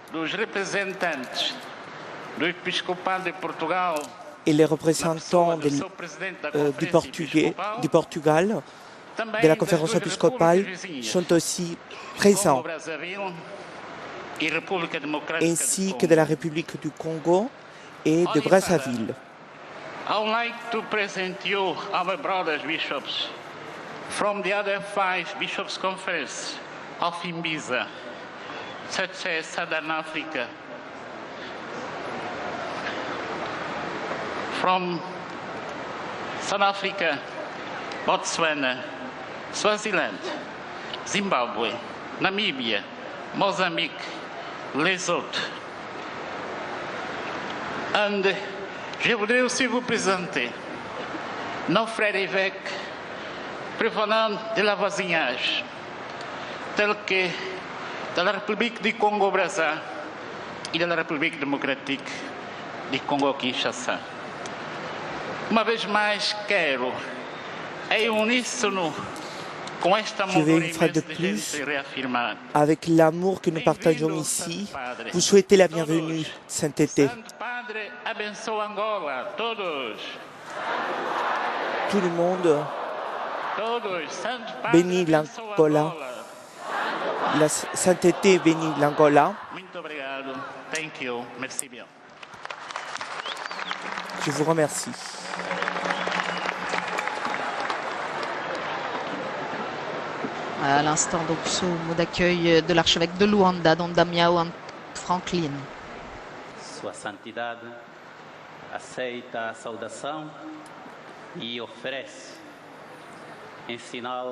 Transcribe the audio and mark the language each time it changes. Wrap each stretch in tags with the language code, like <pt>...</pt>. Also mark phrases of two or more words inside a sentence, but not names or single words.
<fr>Et les représentants du Portugal, de la conférence épiscopale, sont aussi présents, ainsi que de la République du Congo et de Brazzaville.</fr> <en>I would like to present you our brothers bishops from the other 5 bishops' conference of Imbiza, such as Southern Africa, from South Africa, Botswana, Swaziland, Zimbabwe, Namibia, Mozambique, Lesotho.</en> <fr>And je voudrais aussi vous présenter nos frères évêques prévenant de la voisinage, tels que de la République du Congo-Brazza</fr> <pt>e da República Democrática de Congo-Kinshasa. Uma vez mais quero, em uníssono com este amor imenso de Jesus reafirmar.</pt> <fr>Avec l'amour que nous partageons ici, vous souhaitez la bienvenue, Saint-Été.</fr> <pt>Santo Padre, abençoa Angola, todos.</pt> <fr>Tout le monde</fr> <pt>Todos. Santo Padre,</pt> <fr>bénit</fr> <pt>abençoa</pt> <fr>l'Angola. Angola. La Saint-Été bénit l'Angola.</fr> <pt>Muito obrigado.</pt> <en>Thank you.</en> <fr>Merci bien. Je vous remercie. À l'instant, donc, ce mot d'accueil de l'archevêque de Luanda, Dom Damião Franklin.</fr> <pt>Sua Santidade aceita a saudação e oferece em sinal.</pt>